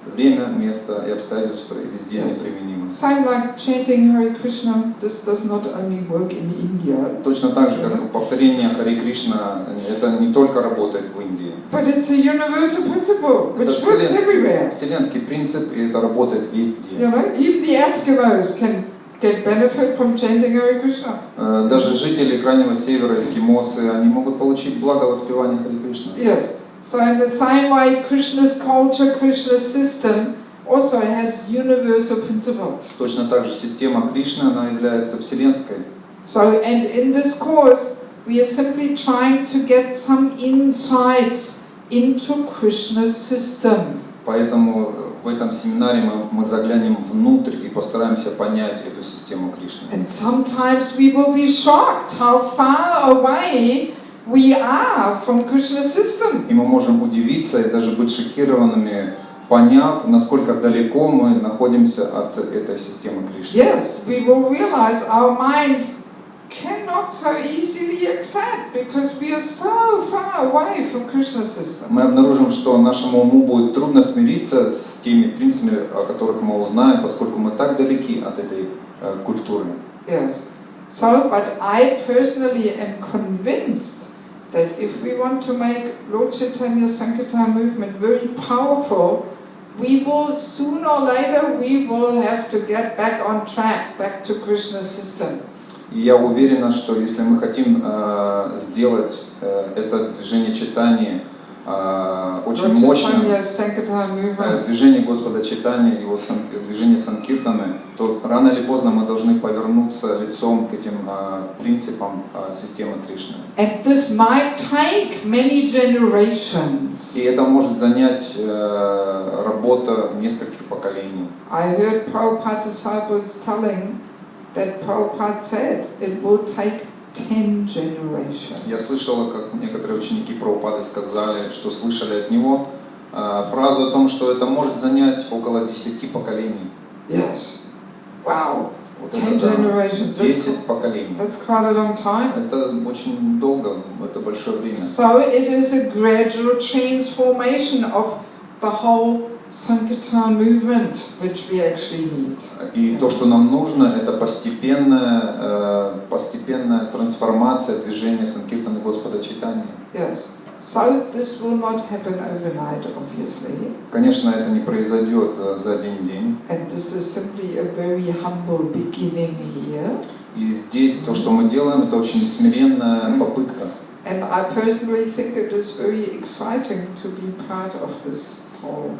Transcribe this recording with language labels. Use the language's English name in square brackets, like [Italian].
[Russian] Время, место и обстоятельства и везде они применимы. [English] Same like chanting Hare Krishna. This does not only work in India. [Russian] Точно так же, как повторение Харе Кришна, это не только работает в Индии. [English] But it's a universal principle which [Russian] Это [English] works everywhere. [Russian] вселенский принцип, и это работает везде. [English] You know, even the Eskimos can get benefit from chanting Hare Krishna. [Russian] Даже жители Крайнего Севера, эскимосы, они могут получить благо воспевания Харе Кришны. [English] Yes. So in the same way, Krishna's culture, Krishna's system also has universal principles. [Russian] Точно так же система Кришны, она является вселенской. [English] So, and in this course, we are simply trying to get some insights into Krishna's system. [Russian] Поэтому в этом семинаре мы заглянем внутрь и постараемся понять эту систему Кришны. [English] And sometimes we will be shocked how far away we are from Krishna's system. [Russian] И мы можем удивиться и даже быть шокированными, поняв, насколько далеко мы находимся от этой системы Кришны. [English] Yes, we will realize our mind cannot so easily accept because we are so far away from Krishna's system. [Russian] Мы обнаружим, что нашему уму будет трудно смириться с теми принципами, о которых мы узнаем, поскольку мы так далеки от этой культуры. [English] Yes. So, but I personally am convinced that if we want to make Lord Chaitanya's Sankirtan movement very powerful, we will sooner or later we will have to get back on track, back to Krishna's system. [Russian] И я уверен, что если мы хотим сделать это движение читания очень мощным, движение Господа Чайтаньи, его движение Санкиртаны, то рано или поздно мы должны повернуться лицом к этим принципам системы Кришны. [English] And this might take many generations. [Russian] И это может занять работа нескольких поколений. [English] I heard Prabhupada disciples telling that Prabhupada said it will take 10 generations. [Russian] Я слышала, как некоторые ученики Прабхупады сказали, что слышали от него фразу о том, что это может занять около 10 поколений. [English] Yes. Wow. [Russian] Вот [English] 10 generations. [Russian] 10 поколений. [English] That's quite a long time. [Russian] Это очень долго, это большое время. [English] So it is a gradual transformation of the whole Sankirtan movement, which we actually need. [Russian] И то, что нам нужно, это постепенная трансформация движения Санкиртаны Господа Чайтаньи. [English] Yes. So this will not happen overnight, obviously. [Russian] Конечно, это не произойдет за один день. [English] And this is simply a very humble beginning here. [Russian] И здесь то, что мы делаем, это очень смиренная попытка. [English] And I personally think it is very exciting to be part of this whole.